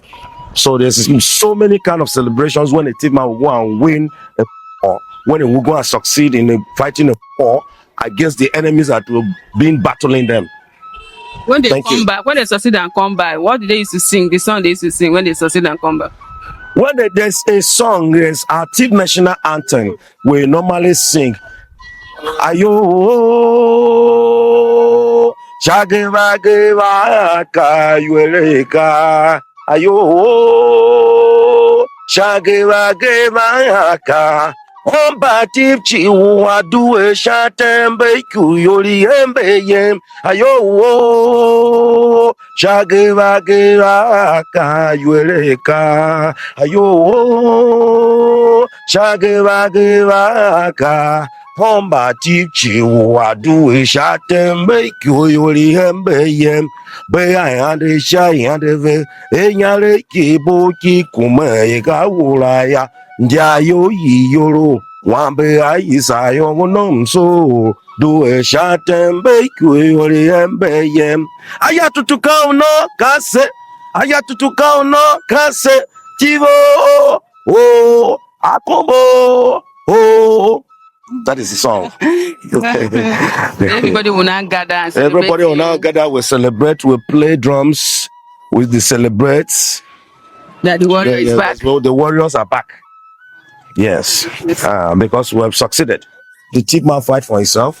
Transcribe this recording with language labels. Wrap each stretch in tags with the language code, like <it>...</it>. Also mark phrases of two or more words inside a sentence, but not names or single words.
<en>So there's so many kind of celebrations when a team man will go and win a war, when they will go and succeed in fighting a war against the enemies that will be battling them. When they come back, when they succeed and come back, what do they used to sing? The song they used to sing when they succeed and come back. When there's a song, there's our team national anthem, we normally sing. Ayo, shageva geva ka yueleka. Ayo, shageva geva ka. Ombatif chiwa duwe shatembe kuyoli embe yem. Ayo, shageva geva ka yueleka. Ayo, shageva geva ka. Pomba tichi wadu shatembe kuyoli embe yem. Be ayande shayande ve enyale kiboki kume gawulaya. Njayo yiyoro wambe ayisayo monomso do shatembe kuyoli embe yem. Ayatutuka uno kase, ayatutuka uno kase, tivo oh akombo oh. That is the song. Everybody will now gather and celebrate. Everybody will now gather, we celebrate, we play drums with the celebrates. That the warrior is back. Well, the warriors are back. Yes. Because we have succeeded. The team man fight for himself.</en>